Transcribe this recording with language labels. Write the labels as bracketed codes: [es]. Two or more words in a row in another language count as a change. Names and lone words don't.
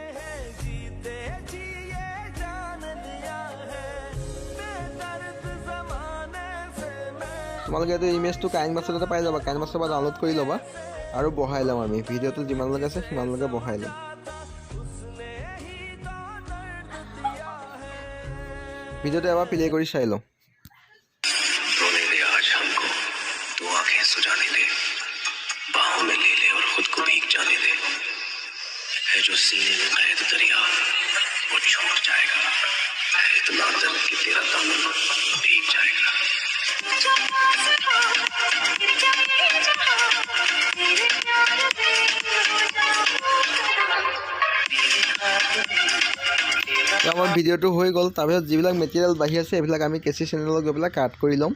[as] তোমালোকে এইটো ইমেজটো কাইনমাষ্টাৰতে পাই যাবা, কাইনমাষ্টাৰৰ পৰা ডাউনলোড কৰি ল'বা আৰু বহাই ল'ম আমি। ভিডিঅ'টো যিমানলৈকে আছে সিমানলৈকে বহাই ল'ম। ভিডিঅ'টো এবাৰ প্লে কৰি চাই লওঁ। [hi] रोने दे आज हमको, तू आंखें सुजाने दे, बाहों में ले ले और खुद को भीग जाने दे, है जो सीने में कैद दरिया वो छोड़ जाएगा, है इतना दर्द कि तेरा दामन भीग जाएगा। [as] আমাৰ ভিডিঅ'টো হৈ গ'ল। তাৰপিছত যিবিলাক মেটেৰিয়েল বাঢ়ি আছে এইবিলাক আমি কেচি চেনেলত গৈ পেলাই কাট কৰি ল'ম।